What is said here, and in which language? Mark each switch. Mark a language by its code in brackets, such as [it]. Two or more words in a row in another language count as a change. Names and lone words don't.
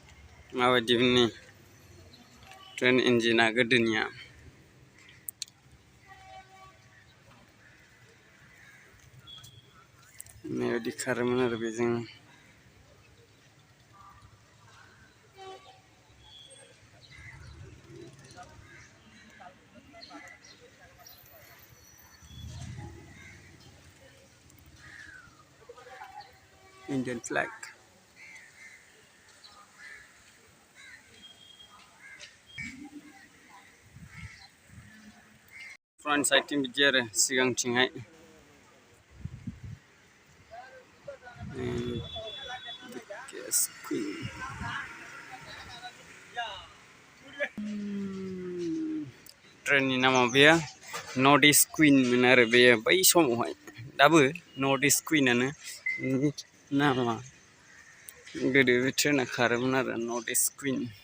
[brx] माबायदि ट्रेन इन्जिना गोदोनिया बेबायदि खारोमोन आरो बेजों [en] Indian flag. Front side [brx] बिदि आरो सिगांथिंहाय ट्रेननि नामा बेयो नर्थ इस्ट कुइन आरो बेयो बै समावहाय दाबो नर्थ इस्ट कुइनानो नामा गोदो बे ट्रेना खारोमोन आरो नर्थ इस्ट कुइन